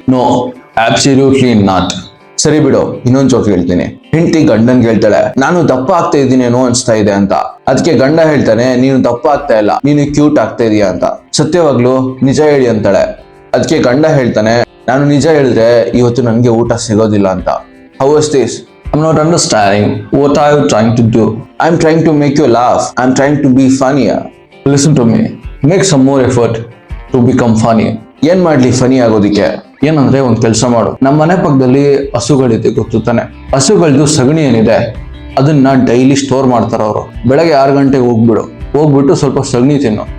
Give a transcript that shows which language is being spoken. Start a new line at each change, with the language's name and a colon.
English: No, absolutely not.
Kannada: ಸರಿ ಬಿಡು, ಇನ್ನೊಂದ್ ಜೋಕ್ ಹೇಳ್ತೀನಿ. ಹೆಂಡತಿ ಗಂಡನ್ ಹೇಳ್ತಾಳೆ, ನಾನು ದಪ್ಪ ಆಗ್ತಾ ಇದ್ದೀನೇನೋ ಅನ್ಸ್ತಾ ಇದೆ ಅಂತ. ಅದಕ್ಕೆ ಗಂಡ ಹೇಳ್ತಾನೆ, ನೀನು ದಪ್ಪ ಆಗ್ತಾ ಇಲ್ಲ, ನೀನು ಕ್ಯೂಟ್ ಆಗ್ತಾ ಇದೀಯ ಅಂತ. ಸತ್ಯವಾಗ್ಲು ನಿಜ ಹೇಳಿ ಅಂತಾಳೆ. ಅದಕ್ಕೆ ಗಂಡ ಹೇಳ್ತಾನೆ, ನಾನು ನಿಜ ಹೇಳಿದ್ರೆ ಇವತ್ತು ನನಗೆ ಊಟ ಸಿಗೋದಿಲ್ಲ ಅಂತ.
English: How was this? I'm not understanding. What are you trying to do? I'm trying to make you laugh. I'm trying to be funnier. Listen to me. Make some more effort to become funny.
Kannada: ಏನ್ ಮಾಡ್ಲಿ ಫನಿ ಆಗೋದಿಕ್ಕೆ? ಏನಂದ್ರೆ ಒಂದ್ ಕೆಲಸ ಮಾಡು. ನಮ್ಮ ಮನೆ ಪಕ್ಕದಲ್ಲಿ ಹಸುಗಳಿದೆ, ಗೊತ್ತು ತಾನೆ? ಹಸುಗಳದ್ದು ಸಗಣಿ ಏನಿದೆ ಅದನ್ನ ಡೈಲಿ ಸ್ಟೋರ್ ಮಾಡ್ತಾರ ಅವರು. ಬೆಳಗ್ಗೆ 6 ಗಂಟೆಗೆ ಹೋಗ್ಬಿಟ್ಟು ಸ್ವಲ್ಪ ಸಗಣಿ ತಿನ್ನು.